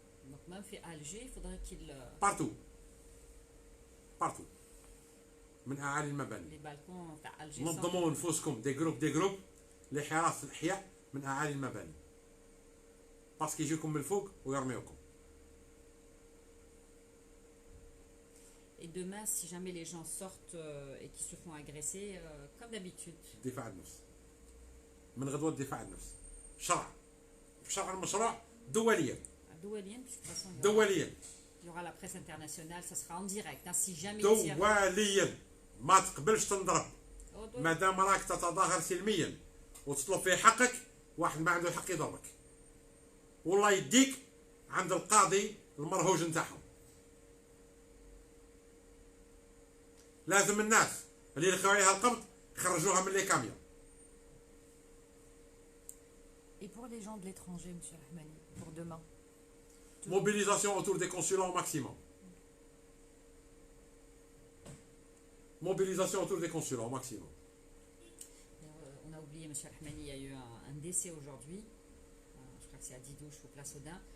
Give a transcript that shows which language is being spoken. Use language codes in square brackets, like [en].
[fr] Donc même fait Alger, il faudrait qu'ils... Partout. Partout. [ar] من أعالي المباني. [fr] Les balcons تاع Alger. [ar] نظموا نفوسكم دي جروب لحراسة الأحياء من أعالي المباني. باسكو يجيكم من الفوق ويرميوكم. [fr] Et demain, si jamais les gens sortent et qu'ils se font agresser, comme d'habitude. [ar] دفاع النفس. من غدوة دفاع النفس. شرع المشروع دوليا. [fr] Doualien, puisque de toute façon, [ar] دوليا. [fr] il y aura la presse internationale, ça sera en direct. Hein, si jamais [ar] دوليا. ما تقبلش تنضرب. ما دام راك تتظاهر سلميا وتطلب في حقك واحد ما عنده حق يضربك. والله يديك عند القاضي المرهوج نتاعهم. لازم الناس اللي يلقاو عليها القبض يخرجوها من لي كاميون. [fr] Et pour les gens de l'étranger, Monsieur Rahmani, pour demain. Mobilisation autour des consulats au maximum. Mobilisation autour des consulats au maximum. On a oublié, M. Rahmani, il y a eu un décès aujourd'hui. Je crois que c'est à Didouche, au Place Audin.